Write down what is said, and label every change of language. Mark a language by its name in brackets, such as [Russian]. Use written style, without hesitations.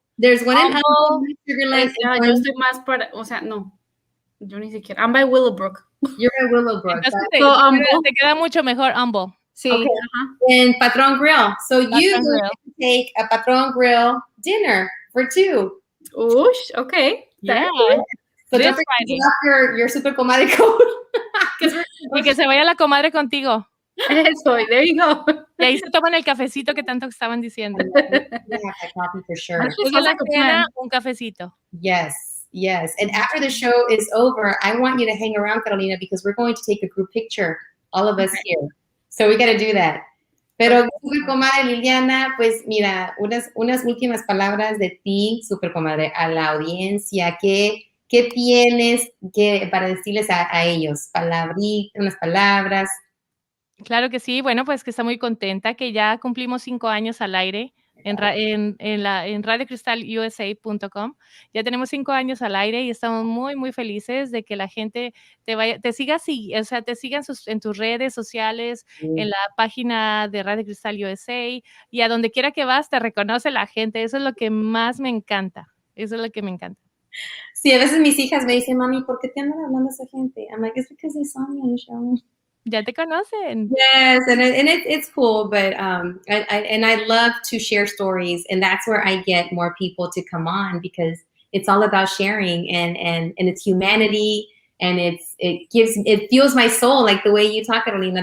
[English] There's one in Humble, Sugarland. [Spanish] Yo estoy más para, o sea, no. Yo ni siquiera. [English] I'm by Willowbrook. You're by Willowbrook. [Spanish] Entonces, te queda mucho mejor Humble. Sí. [English] Okay. And Patron Grill. So you take a Patron Grill dinner for 2. Oosh, okay. Yeah. So don't forget your super comadre code. [Spanish] Y que se vaya la comadre contigo. Eso, [English] there you go. [Spanish] Y ahí se toman el cafecito que tanto estaban diciendo. [English] Coffee for sure. [Spanish] Un cafecito. [English] Yes. And after the show is over, I want you to hang around, Carolina, because we're going to take a group picture, all of us here. So we got to do that. [Spanish] Pero, super comadre Liliana, pues mira, unas últimas palabras de ti, super comadre, a la audiencia. ¿Qué tienes para decirles a ellos? Palabritas, unas palabras. Claro que sí. Bueno, pues que está muy contenta que ya cumplimos 5 años al aire en radiocristalusa.com. Ya tenemos 5 años al aire y estamos muy, muy felices de que la gente te siga, o sea, te sigan en tus redes sociales, en la página de Radio Cristal USA, y a donde quiera que vas te reconoce la gente. Eso es lo que más me encanta. Eso es lo que me encanta. Sí, a veces mis hijas me dicen, mami, ¿por qué te andan hablando a esa gente? [English] I'm like, it's because they saw me on the show. [Spanish] Ya te conocen. [English] Yes, and it's cool, but I love to share stories, and that's where I get more people to come on because it's all about sharing and it's humanity, and it fuels my soul like the way you talk, Carolina.